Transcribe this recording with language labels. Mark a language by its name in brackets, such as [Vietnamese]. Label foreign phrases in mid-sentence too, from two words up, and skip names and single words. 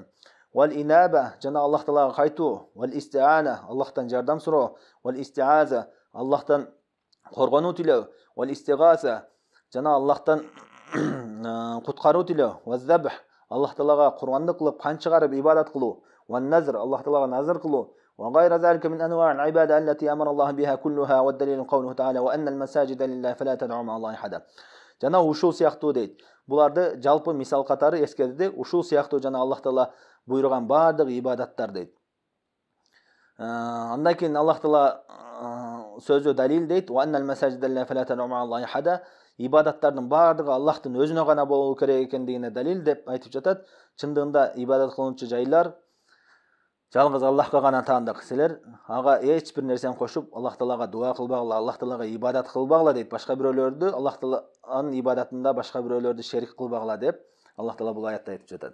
[Arabic] والإنابة, [Kyrgyz] жана Аллах Таалага кайтуу, [Arabic] والاستعانة, [Kyrgyz] Аллахтан жардам суроо, [Arabic] والاستعاذة, [Kyrgyz] Аллахтан коргонуу тилөө, [Arabic] والاستغاثة, [Kyrgyz] жана Аллахтан куткаруу тилөө, [Arabic] والذبح, [Kyrgyz] Аллах Таалага курбандык кылып кан чыгарып ибадат кылуу, [Arabic] والنذر, [Kyrgyz] Аллах Таалага назр кылуу, [Arabic] وغير ذلك من أنواع العبادة التي أمر الله بها كلها ودليل قوله تعالى وأن المساجد لله فلا تدعوا مع الله أحدا. [Kyrgyz] Жана ушул сыяктуу дейт. Буларды жалпы мисал катары эскерди. Ушул сыяктуу жана Аллах Таала буйруган баардык ибадаттар дейт. Андан кийин Аллах Таала сөзү далил дейт. [Arabic] وأن المساجد لله فلا تدعوا مع الله أحدا. [Kyrgyz] Ибадаттардын баардыгы Аллахтын өзүнө гана болуу керек экендигине далил деп айтып жатат. Чындыгында ибадат кылуучу жайлар жалгыз Аллахка гана таандык. Силер ага эч бир нерсени кошуп Аллах Таалага дуа кылбагыла, Аллах Таалага ибадат кылбагыла дейт. Башка бирөөлөрдү Аллах Тааланын ибадатында башка бирөөлөрдү шерик кылбагыла деп Аллах Таала бул аятта айтып жатат.